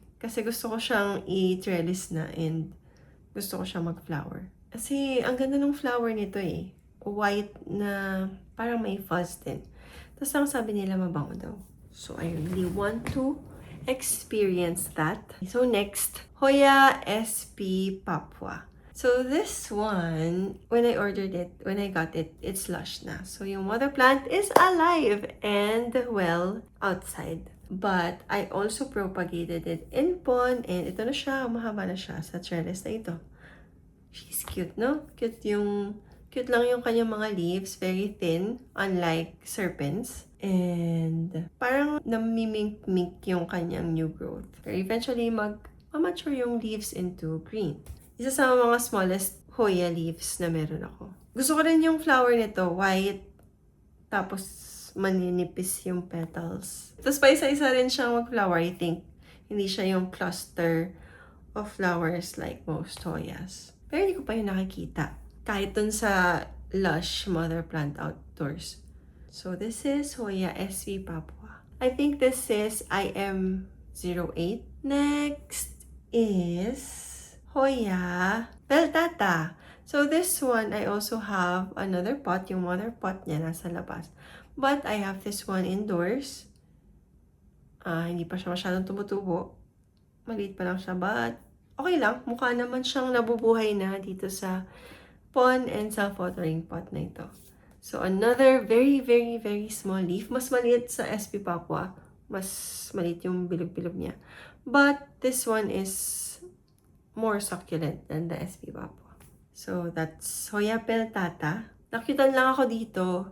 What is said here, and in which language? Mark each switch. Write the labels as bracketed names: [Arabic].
[Filipino] Kasi gusto ko siyang i-trellis na and gusto ko siyang mag-flower. Kasi ang ganda ng flower nito eh. White na parang may fuzz din. Tapos ang sabi nila mabango daw. [English] So, I really want to experience that. So, next, Hoya SP Papua. So, this one, when I got it, it's lush na. So, yung mother plant is alive and well outside. [Filipino] But, I also propagated it in pon and ito na siya, mahaba na siya sa trellis na ito. [English] She's cute, no? Cute lang yung kanyang mga leaves, very thin, unlike serpents. [Filipino] And parang namimink-mink yung kanyang new growth. Pero eventually, mag-mature yung leaves into green. Isa sa mga smallest Hoya leaves na meron ako. Gusto ko rin yung flower nito, white, tapos maninipis yung petals. Tapos pa isa-isa rin siyang mag-flower, [English] I think. [Filipino] Hindi siya yung [English] cluster of flowers like most Hoyas. [Filipino] Pero hindi ko pa yun nakikita. Kahit dun sa lush mother plant outdoors. [English] So this is Hoya SV Papua. I think this is IM08. Next is Hoya Peltata. So this one, I also have another pot. [Filipino] Yung mother pot niya nasa labas. [English] But I have this one indoors. [Filipino] Hindi pa siya masyadong tumutubo. Maliit pa lang siya, but okay lang. Mukha naman siyang nabubuhay na dito sa pon and self-watering pot na ito. [English] So another very, very, very small leaf. [Filipino] Mas maliit sa SP Papua. Mas maliit yung bilog-bilog niya. [English] But this one is more succulent than the SP Papua. So, that's Hoya Peltata. [Filipino] Nakyutan lang ako dito.